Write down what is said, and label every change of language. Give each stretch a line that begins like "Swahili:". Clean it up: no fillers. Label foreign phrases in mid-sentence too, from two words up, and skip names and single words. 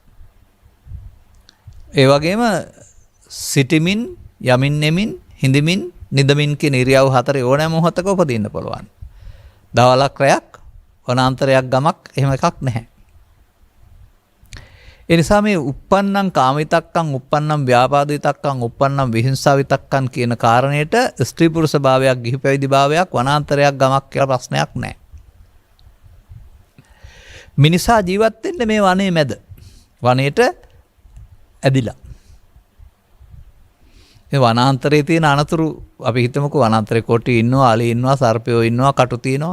Sinhala: ඒ වගේම සිටිමින්, යමින්, නෙමින්, හිඳමින්, නිදමින් කියන ඉරියව් හතරේ ඕනෑම මොහොතක උපදින්න පුළුවන්. දවලක්, රැයක්, වනාන්තරයක්, ගමක් එහෙම එකක් නැහැ. ඒ නිසා මේ
Pali: uppannam කාමිතක්කං, uppannam ව්‍යාපාදිතක්කං, uppannam විහිංසාවිතක්කං
Sinhala: කියන කාරණේට ස්ත්‍රී පුරුෂ භාවයක්, ගිහි පැවිදි භාවයක්, වනාන්තරයක්, ගමක් කියලා ප්‍රශ්නයක් නැහැ. මිනිසා ජීවත් වෙන්නේ මේ වනයේ මැද. වනයේට ඇදිලා. මේ වනාන්තරයේ තියෙන අනතුරු අපි හිතමුකෝ වනාන්තරේ කොටි ඉන්නවා, අලි ඉන්නවා, සර්පයෝ ඉන්නවා, කටු තියෙනවා.